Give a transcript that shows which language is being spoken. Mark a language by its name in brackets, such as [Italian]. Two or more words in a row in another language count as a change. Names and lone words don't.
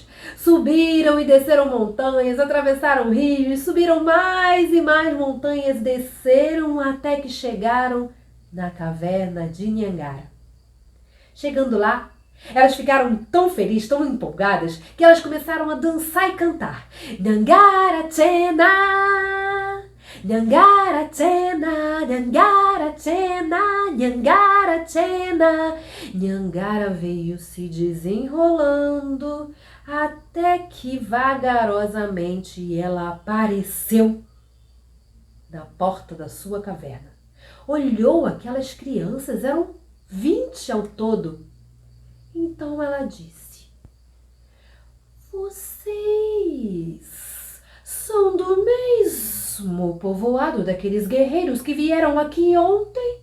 [Portuguese] Subiram e desceram montanhas, atravessaram rios, subiram mais e mais montanhas, desceram até que chegaram na caverna de Nhangara. Chegando lá, elas ficaram tão felizes, tão empolgadas, que elas começaram a dançar e cantar. Nhangara Chena, Nhangara Chena, Nhangara Chena, Nhangara Chena. Nhangara veio se desenrolando até que vagarosamente ela apareceu na porta da sua caverna. Olhou aquelas crianças, eram 20 ao todo. Então ela disse: vocês são do mesmo povoado daqueles guerreiros que vieram aqui ontem?